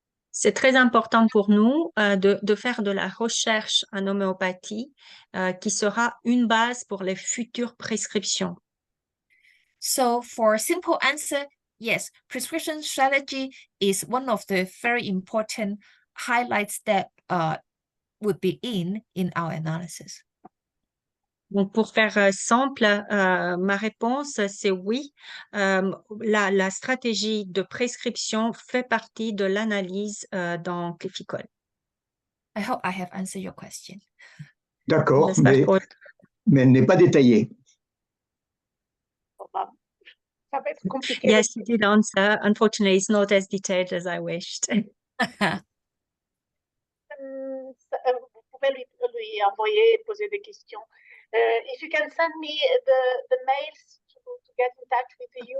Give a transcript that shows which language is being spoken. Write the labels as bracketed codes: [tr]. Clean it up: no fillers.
[fr] C'est très important pour nous de faire de la recherche en homéopathie qui sera une base pour les futures prescriptions. [en] So for simple answer, yes, prescription strategy is one of the very important highlights that would be in our analysis. [fr] Donc, pour faire simple, ma réponse, c'est oui. La stratégie de prescription fait partie de l'analyse dans Clificol. [en] I hope I have answered your question. [fr] D'accord, J'espère que- mais elle n'est pas détaillée. Ça va être compliqué. [en] Yes, you did answer. Unfortunately, it's not as detailed as I wished. [fr] Vous pouvez lui envoyer, poser des questions. [en] If you can send me the mails to get in touch with you.